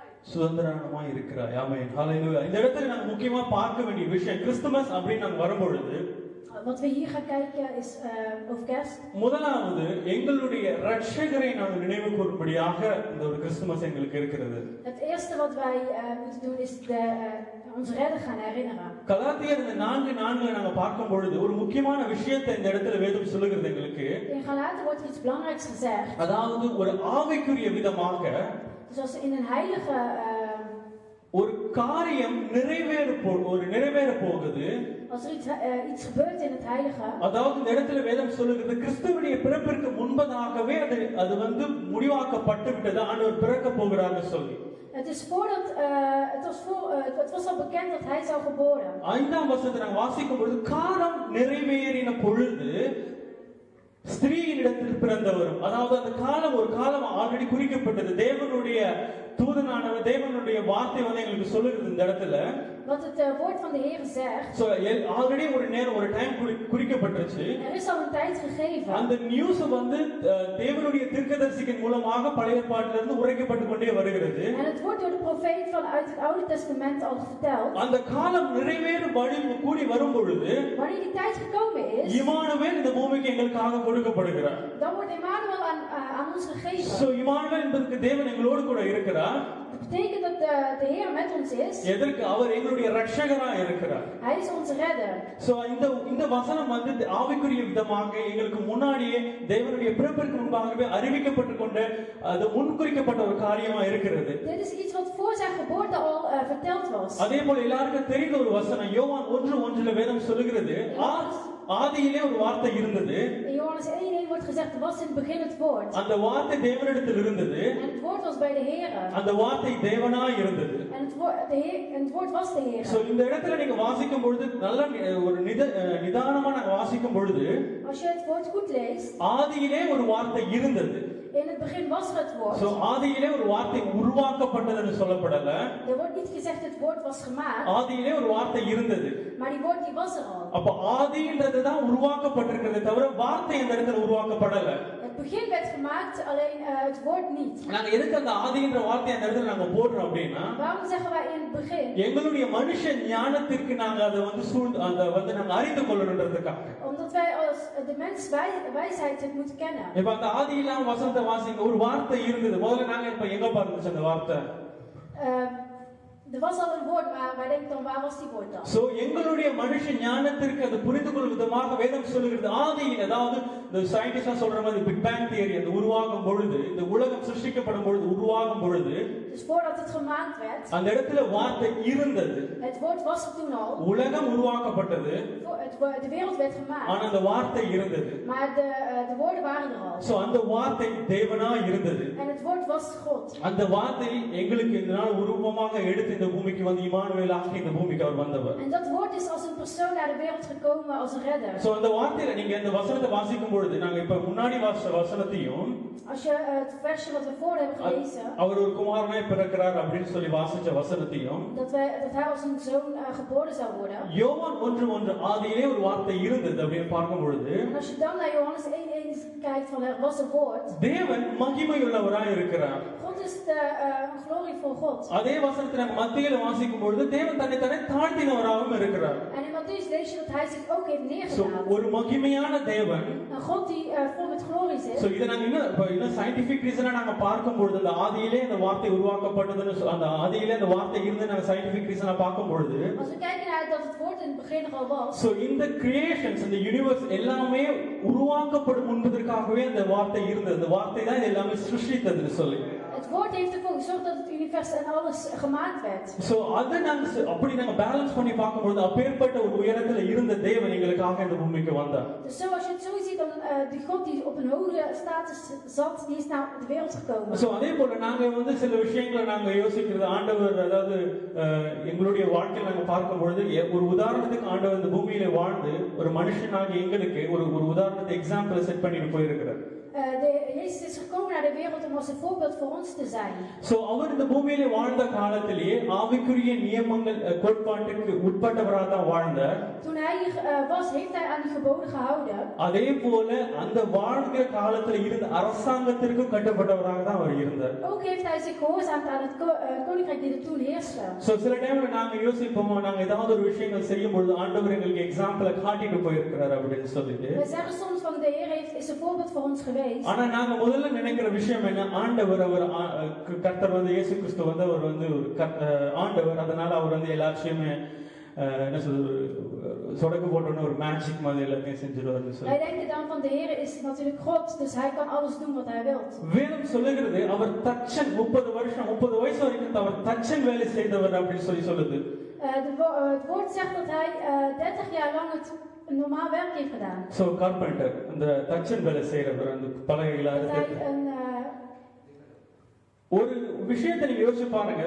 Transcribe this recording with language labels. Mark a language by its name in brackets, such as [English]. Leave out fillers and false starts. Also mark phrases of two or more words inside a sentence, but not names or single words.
[Tamil] சுதந்திரமாய் இருக்கிறாய். ஆமென். ஹalleluya. இந்த இடத்துல நாங்க முக்கியமா பார்க்க வேண்டிய விஷயம் கிறிஸ்துமஸ் அப்படின்னு நாங்க வரும்பொழுது [Dutch] Wat we hier gaan kijken is over kerst. [Tamil] முதலாவது எங்களுடைய ரட்சகரை நாங்கள் நினைவு கூறும்படியாக இந்த ஒரு கிறிஸ்துமஸ் எங்களுக்கு இருக்கிறது. [Dutch] Het eerste wat wij moeten doen is onze redder gaan herinneren. [Tamil] கலாத்தியர் இந்த 4:4 நாங்க பார்க்கும் பொழுது ஒரு முக்கியமான விஷயத்தை இந்த இடத்துல வேதம் சொல்லுகிறது எங்களுக்கு. [Dutch] In Galaten wordt iets belangrijks gezegd. [Tamil] அதாவது ஒரு ஆவிக்குரிய விதமாக [Dutch] Dus als in een heilige [Tamil] ஒரு காரியம் நிறைவேற போகுது. [Dutch] als er iets gebeurt in het heilige. [Tamil] அதாவது இந்த இடத்துல வேதம் சொல்லுகிறது கிறிஸ்துவுடைய பிறப்பிற்கு முன்பதாகவே அது வந்து முடிவாக்கப்பட்டு விட்டது. ஆண்டவர் பிறக்க போகிறார்னு சொல்லி. [Dutch] Het is voordat het was al bekend dat hij zou geboren. [Tamil] 5ஆம் வசனத்தை நாங்கள் வாசிக்கும் பொழுது காலம் நிறைவேறின பொழுது ஸ்திரீயினிடத்தில் பிறந்தவரும், அதாவது அந்த காலம் ஒரு காலம் ஆல்ரெடி குறிக்கப்பட்டது. தேவனுடைய தூதனானவர் தேவனுடைய வார்த்தை வந்து எங்களுக்கு சொல்லுகிறது இந்த இடத்துல. [Dutch] Wat het woord van de Heer zegt. [English] so already [Tamil] ஒரு நேரம் ஒரு டைம் குறிக்கப்பட்டுச்சு. [Dutch] Er is al een tijd gegeven. [Tamil] அந்த நியூஸ் வந்து தேவனுடைய தீர்க்கதரிசியின் மூலமாக பழைய ஏற்பாட்டிலிருந்து உரைக்கப்பட்டு கொண்டே வருகிறது. [Dutch] En het wordt door de profeet vanuit het Oude Testament al verteld. [Tamil] அந்த காலம் நிறைவேறும் வழி கூடி வரும் பொழுது [Dutch] Wanneer die tijd gekomen is, [Tamil] இம்மானுவேல் இந்த பூமிக்கு எங்களுக்காக கொடுக்கப்படுகிறார். [Dutch] dan wordt Emmanuel aan ons gegeven. [Tamil] சோ இம்மானுவேல் என்பதற்கு தேவன் எங்களோடு கூட இருக்கிறார். [Dutch] Dat betekent dat de Heer met ons is. [Tamil] எதற்கு? அவர் எங்களுடைய ரட்சகரா இருக்கிறார். [Dutch] Hij is onze redder. [Tamil] சோ இந்த வசனம் வந்து ஆவிக்குரிய விதமாக எங்களுக்கு முன்னாடியே தேவனுடைய பிறப்பிற்கு முன்பாகவே அறிவிக்கப்பட்டு கொண்டு அது முன்குறிக்கப்பட்ட ஒரு காரியமா இருக்கிறது. [Dutch] Dit is iets wat voor zijn geboorte al verteld was. [Tamil] அதே போல எல்லாருக்கும் தெரிந்த ஒரு வசனம் யோவான் 1:1 வேதம் சொல்லுகிறது ஆதியிலே ஒரு வார்த்தை இருந்தது. [Dutch] In Johannes 1:1 wordt gezegd, was in het begin het woord. [Tamil] அந்த வார்த்தை தேவனிடத்தில் இருந்தது. [Dutch] En het woord was bij de Heer. [Tamil] அந்த வார்த்தை தேவனாய் இருந்தது. [Dutch] En het woord was de Heer. [Tamil] சோ இந்த இடத்துல நீங்க வாசிக்கும் பொழுது நல்ல ஒரு நிதானமா நாங்க வாசிக்கும் பொழுது [Dutch] Als je het woord goed leest, [Tamil] ஆதியிலே ஒரு வார்த்தை இருந்தது. [Dutch] in het begin was er het woord. [Tamil] சோ ஆதியிலே ஒரு வார்த்தை உருவாக்கப்பட்டதுன்னு சொல்லப்படல. [Dutch] Er wordt niet gezegd het woord was gemaakt. [Tamil] ஆதியிலே ஒரு வார்த்தை இருந்தது. [Dutch] Maar die woord die was er al. [Tamil] அப்ப ஆதின்றது தான் உருவாக்கப்பட்டிருக்கிறது தவிர வார்த்தை அந்த இடத்துல உருவாக்கப்படல. [Dutch] Het begin werd gemaakt, alleen het woord niet. [Tamil] நாங்க எதுக்கு அந்த ஆதின்ற வார்த்தை அந்த இடத்துல நாங்க போடுறோம் அப்படினா [Dutch] Waarom zeggen wij in het begin? [Tamil] எங்களுடைய மனுஷ ஞானத்திற்கு நாங்க அதை வந்து நாங்க அறிந்து கொள்ளணும்ன்றதுக்காக. [Dutch] Omdat wij als de mens wijsheid het moeten kennen. [Tamil] இப்ப அந்த ஆதியிலாம் வசனத்தை வாசிங்க ஒரு வார்த்தை இருந்தது. முதல்ல நாங்க இப்ப எங்க பாருங்க அந்த வார்த்தை. [Dutch] Er was al een woord, maar wij denken dan, waar was die woord dan? [Tamil] சோ எங்களுடைய மனுஷ ஞானத்திற்கு அது புரிந்து கொள்ளும் விதமாக வேதம் சொல்லுகிறது ஆதியில், அதாவது இந்த சயின்டிஸ்டா சொல்ற மாதிரி [English] big bang theory, [Tamil] அந்த உருவாகும் பொழுது இந்த உலகம் சிருஷ்டிக்கப்படும் பொழுது உருவாகும் பொழுது [Dutch] Dus voordat het gemaakt werd, [Tamil] அந்த இடத்துல வார்த்தை இருந்தது. [Dutch] het woord was er toen al. [Tamil] உலகம் உருவாக்கப்பட்டது. [Dutch] De wereld werd gemaakt. [Tamil] ஆனா அந்த வார்த்தை இருந்தது. [Dutch] Maar de woorden waren er al. [Tamil] சோ அந்த வார்த்தை தேவனா இருந்தது. [Dutch] En het woord was God. [Tamil] அந்த வார்த்தை எங்களுக்கு இந்த நாள் உருவமாக எடுத்து இந்த பூமிக்கு வந்து இம்மானுவேலாக இந்த பூமிக்கு அவர் வந்தவர். [Dutch] En dat woord is als een persoon naar de wereld gekomen als een redder. [Tamil] சோ அந்த வார்த்தையில நீங்க இந்த வசனத்தை வாசிக்கும் பொழுது நாங்க இப்ப முன்னாடி வாசிச்ச வசனத்தையும் [Dutch] Als je het versje wat we voor hebben gelezen, [Tamil] அவர் ஒரு குமாரனாய் பிறக்கிறார் அப்படின்னு சொல்லி வாசிச்ச வசனத்தையும் [Dutch] dat hij als een zoon geboren zou worden. [Tamil] யோவான் 1:1 ஆதியிலே ஒரு வார்த்தை இருந்தது அப்படின்னு பார்க்கும் பொழுது [Dutch] En als je dan naar Johannes 1:1 kijkt van er was een woord. [Tamil] தேவன் மகிமையுள்ளவராய் இருக்கிறார். [Dutch] God is een glorievol God. [Tamil] அதே வசனத்தை நம்ம மத்தேயுல வாசிக்கும் பொழுது தேவன் தன்னை தாழ்த்தினவராகவும் இருக்கிறார். [Dutch] En in Mattheüs lees je dat hij zich ook heeft [Tamil] சோ [Dutch] neergedaan. [Tamil] ஒரு மகிமையான தேவன். [Dutch] Een God die vol met glorie zit. [Tamil] சோ இத நாங்க இன்னும் [English] scientific reason [Tamil] நாங்க பார்க்கும் பொழுது அந்த ஆதியிலே அந்த வார்த்தை உருவாக்கப்பட்டதுன்னு அந்த ஆதியிலே அந்த வார்த்தை இருந்து நாங்க [English] scientific reason [Tamil] பார்க்கும் பொழுது [Dutch] Als we kijken naar dat het woord in het begin er al was. [Tamil] சோ இந்த கிரியேஷன்ஸ் இந்த யுனிவர்ஸ் எல்லாமே உருவாக்கப்படும் முன்பதற்காகவே அந்த வார்த்தை இருந்தது. அந்த வார்த்தை தான் எல்லாமே சிருஷ்டித்ததுன்னு சொல்லி. [Dutch] Het woord heeft ervoor gezorgd dat het univers en alles gemaakt werd. [Tamil] சோ அத நாங்க அப்படி நாங்க பேலன்ஸ் பண்ணி பார்க்கும்போது அப்பேற்பட்ட ஒரு உயரத்துல இருந்த தேவன் எங்களுக்காக இந்த பூமிக்கு வந்தார். [Dutch] Dus zo als je het zo ziet dan die God die op een hoge status zat, die is naar de wereld gekomen. [Tamil] சோ அதே போல நாங்க வந்து சில விஷயங்களை நாங்க யோசிக்கிறது ஆண்டவர், அதாவது எங்களுடைய வாழ்க்கையில நாங்க பார்க்கும்போது ஒரு உதாரணத்துக்கு ஆண்டவர் இந்த பூமியில வாழ்ந்து ஒரு மனுஷனாக எங்களுக்கு ஒரு உதாரணத்தை [English] example set [Tamil] பண்ணிட்டு போயிருக்கிறார். [Dutch] De Jezus is gekomen naar de wereld om als een voorbeeld voor ons te zijn. [Tamil] சோ அவர் இந்த பூமியிலே வாழ்ந்த காலத்திலேயே ஆவிக்குரிய நியமங்கள் கோட்பாட்டுக்கு உட்பட்டவராக தான் வாழ்ந்தார். [Dutch] Toen hij was, heeft hij aan die geboden gehouden. [Tamil] அதே போல அந்த வாழ்கிற காலத்துல இருந்த அரசாங்கத்திற்கும் கட்டப்பட்டவராக தான் அவர் இருந்தார். [Dutch] Ook heeft hij zich gehoorzaamd aan het koninkrijk die er toen heerste. [Tamil] சோ சில டைம்ல நாங்க யோசிப்போம், நாங்க ஏதாவது ஒரு விஷயங்கள் செய்யும் பொழுது ஆண்டவர் எங்களுக்கு எக்ஸாம்பிளை காட்டிட்டு போயிருக்கிறார் அப்படின்னு சொல்லிட்டு. [Dutch] We zeggen soms van de Heer is een voorbeeld voor ons geweest. [Tamil] ஆனா நாங்க முதல்ல நினைக்கிற விஷயம் என்ன, ஆண்டவர் அவர் கர்த்தர் வந்து இயேசு கிறிஸ்து வந்து அவர் வந்து ஒரு ஆண்டவர், அதனால அவர் வந்து எல்லாத்தையுமே என்ன சொல்றது சொடக்கு போட்டோன்னு ஒரு மேஜிக் மாதிரி எல்லாத்தையும் செஞ்சிருவாருன்னு சொல்லி. [Dutch] Wij denken dan van de Heer is natuurlijk God, dus hij kan alles doen wat hij wilt. [Tamil] வேதம் சொல்லுகிறது அவர் தச்சன் 30 வயசு வரைக்கும் அவர் தச்சன் வேலை செய்தவர் அப்படின்னு சொல்லுது. [Dutch] Het woord zegt dat hij 30 jaar lang het normaal werk heeft gedaan. [English] So carpenter, [Tamil] அந்த தச்சன் வேலை செய்றவர், அந்த பலகைகளை ஒரு விஷயத்தை நீங்க யோசிச்சு பாருங்க.